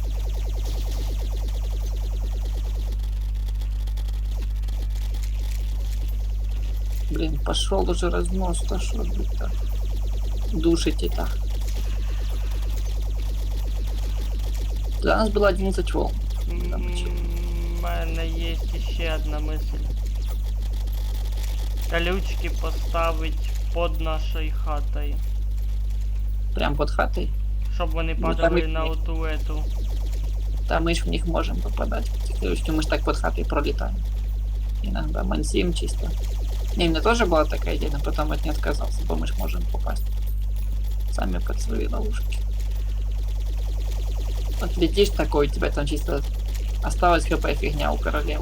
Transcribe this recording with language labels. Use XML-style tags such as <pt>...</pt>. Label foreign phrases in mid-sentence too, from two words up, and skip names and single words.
<ru>Блин, пошел уже разнос, то что ж быть так. Душите так. Для нас было 11 волн.</ru> <uk>У мене є ще одна мисль. Колючки поставить под нашою хатою.</uk> <ru>Прям под хатой.</ru> <uk>Щоб вони Ну, падали там і-</uk> <ru>на оту эту. Там мы ж в них можем попадать. Мы ж так под хатой пролетаем. Иногда мансим чисто. Не, у меня тоже была такая идея, но потом от нее отказался, бо мы ж можем попасть. Сами под свои ловушки. Вот летишь такой, у тебя там чисто осталась хп фигня у королевы.</ru>